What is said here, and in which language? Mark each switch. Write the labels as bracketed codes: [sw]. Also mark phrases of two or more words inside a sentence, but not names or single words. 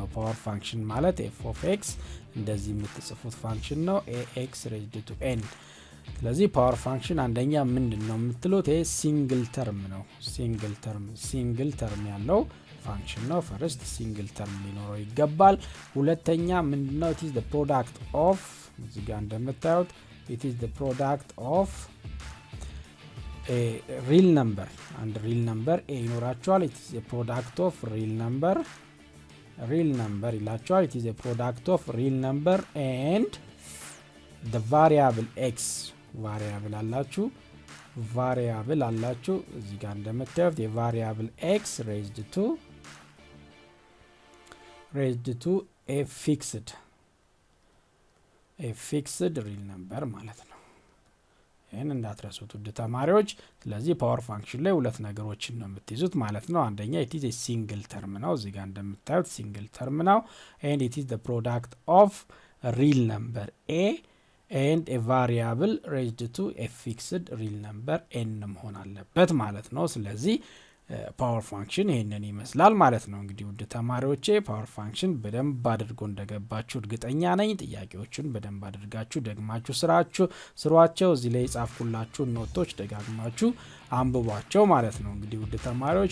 [en] power function [am] ማለት [en] f of x [am] እንደዚህ የምትጽፉት ፋንክሽን ነው [en] ax raised to n። [am] ስለዚህ [en] power function [am] አንደኛ ምንድነው የምትሉት? ይሄ [en] single term [am] ነው። [en] single term [am] ያለው ፋንክሽን ነው። [en] first single term [am] ሊኖረው ይገባል። ሁለተኛ ምንድነው? [en] it is the product of [am] እዚህ ጋር እንደምታዩት [en] it is the product of a real number and real number a ይኖራቸዋል። it is a product of real number ይላቸዋል። it is a product of real number and the variable x [am] ቫሪያብል አላችሁ እዚህ ጋር እንደምታዩት የቫሪያብል [en] x raised to a fixed real number [am] ማለት ነው። ይሄን እንዳትረሱት ውድ ተማሪዎች። ስለዚህ [en] power function [am] ላይ ሁለት ነገሮችን ነው የምትይዙት ማለት ነው። አንደኛ [en] it is a single term [am] ነው እዚህ ጋር እንደምታዩት [en] single term ነው and it is the product of a real number a and a variable raised to a fixed real number n [am] መሆን አለበት ማለት ነው። ስለዚህ [en] power function [am] ይሄንን ይመስላል ማለት ነው። እንግዲህ ውድ ተማሪዎቼ [en] power function [am] በደንብ አድርጎ እንደገባችሁ እርግጠኛ ነኝ። ጥያቄዎችን በደንብ አድርጋችሁ ደግማችሁ ስሯቸው። እዚህ ላይ ጻፍኩላችሁ ኖቶች ደጋግማችሁ አንብቧቸው ማለት ነው። እንግዲህ ውድ ተማሪዎች